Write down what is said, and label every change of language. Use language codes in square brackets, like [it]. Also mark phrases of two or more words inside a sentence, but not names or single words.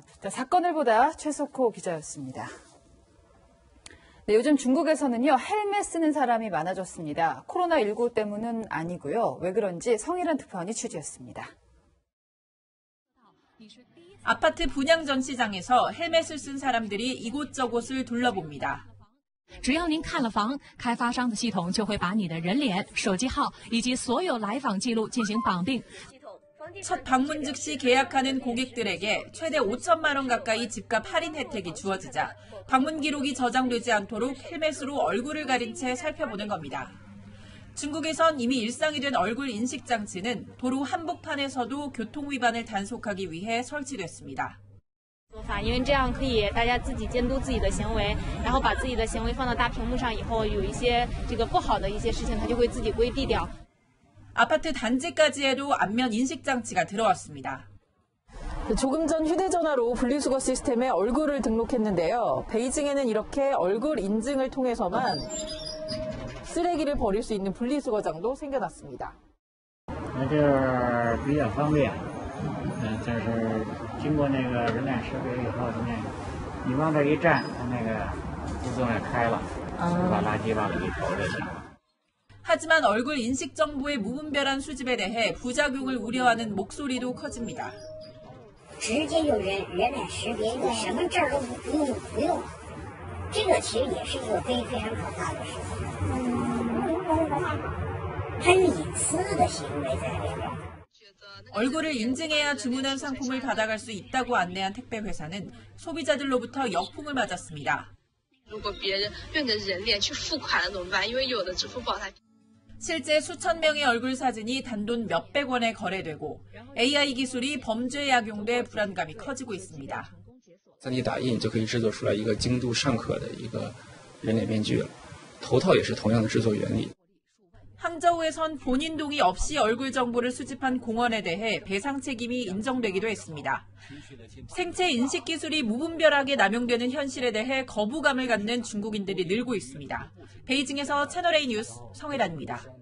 [ko] 사건을 보다 최석호 기자였습니다. 네, 요즘 중국에서는요, 헬멧 쓰는 사람이 많아졌습니다. 코로나19 때문은 아니고요. 왜 그런지 성일한 특파원이 취재했습니다. 아파트 분양 전시장에서 헬멧을 쓴 사람들이 이곳저곳을 둘러봅니다. [zh] 只要您看了房，开发商的系统就会把你的人脸、手机号以及所有来访记录进行绑定。 [ko] 첫 방문 즉시 계약하는 고객들에게 최대 5천만 원 가까이 집값 할인 혜택이 주어지자 방문 기록이 저장되지 않도록 헬멧으로 얼굴을 가린 채 살펴보는 겁니다. 중국에선 이미 일상이 된 얼굴 인식 장치는 도로 한복판에서도 교통 위반을 단속하기 위해 설치됐습니다. [zh] 因为这样可以大家自己监督自己的行为，然后把自己的行为放到大屏幕上以后，有一些这个不好的一些事情，它就会自己规避掉。 [ko] 아파트 단지까지에도 안면 인식 장치가 들어왔습니다. 조금 전 휴대전화로 분리수거 시스템에 얼굴을 등록했는데요. 베이징에는 이렇게 얼굴 인증을 통해서만 쓰레기를 버릴 수 있는 분리수거장도 생겨났습니다. [zh] 那这比较方便，但是经过那个人脸识别以后，你往这一站，它那个自动也开了，把垃圾往里一投就行了。 [ko] 하지만 얼굴 인식 정보의 무분별한 수집에 대해 부작용을 우려하는 목소리도 커집니다. [zh] 直接用人脸识别，你什么证都不用，这个其实也是一个非常可怕的事情，很隐私的行为在里边。 [ko] 얼굴을 인증해야 주문한 상품을 받아갈 수 있다고 안내한 택배 회사는 소비자들로부터 역풍을 맞았습니다. [zh] 如果别人用你的人脸去付款了怎么办？因为有的支付宝它 [ko] 실제 수천 명의 얼굴 사진이 단돈 몇백 원에 거래되고 AI 기술이 범죄에 악용돼 불안감이 커지고 있습니다. [zh] 3D 打印就可以制作出来一个精度尚可的一个人脸面具了，头套也是同样的制作原理。 [ko] 항저우에선 본인 동의 없이 얼굴 정보를 수집한 공원에 대해 배상 책임이 인정되기도 했습니다. 생체 인식 기술이 무분별하게 남용되는 현실에 대해 거부감을 갖는 중국인들이 늘고 있습니다. 베이징에서 채널A 뉴스 성혜란입니다.